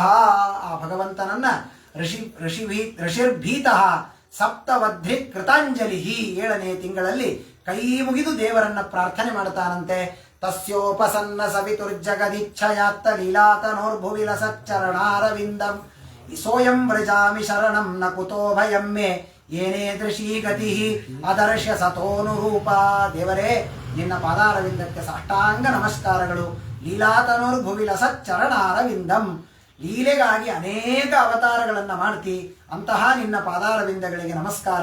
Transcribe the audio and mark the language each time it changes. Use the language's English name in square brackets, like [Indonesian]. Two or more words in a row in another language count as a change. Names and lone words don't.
[Kannada] ಆ ಭಗವಂತನನ್ನ [Sanskrit] ಋಷಿರ್ಭೀತಃ ಸಪ್ತವಧ್ರಿ ಕೃತಾಂಜಲಿ. [Kannada] 7ನೇ ತಿಂಗಳಲ್ಲಿ ಕೈ ಮುಗಿದು ದೇವರನ್ನ ಪ್ರಾರ್ಥನೆ ಮಾಡ್ತಾನಂತೆ. [Sanskrit] ತಸ್ಯೋಪಸನ್ನ ಸವಿತುರ್ಜಗದಿಚ್ಛಯಾತ್ತ ಲೀಲಾತನೋರ್ಭುವಿ ಲಸಚ್ಚರಣಾರವಿಂದಂ ಸೋಯಂ ವ್ರಜಾಮಿ ಶರಣಂ ನ ಕುತೋ ಭಯಂ ಮೇ ಏನೇ ದೃಶೀ ಗತಿ ಅದರ್ಶ ಸತೋನುರೂಪ. [Kannada] ದೇವರೇ, ನಿನ್ನ ಪಾದಾರವಿಂದಕ್ಕೆ ಸಾಷ್ಟಾಂಗ ನಮಸ್ಕಾರಗಳು. [Sanskrit] ಲೀಲಾತನೋರ್ಭುವಿ ಲಸಚ್ಚರಣಾರವಿಂದಂ, [Kannada] ಲೀಲೆಗಾಗಿ ಅನೇಕ ಅವತಾರಗಳನ್ನ ಮಾಡ್ತಿ, ಅಂತಹ ನಿನ್ನ ಪಾದಾರವಿಂದಗಳಿಗೆ ನಮಸ್ಕಾರ.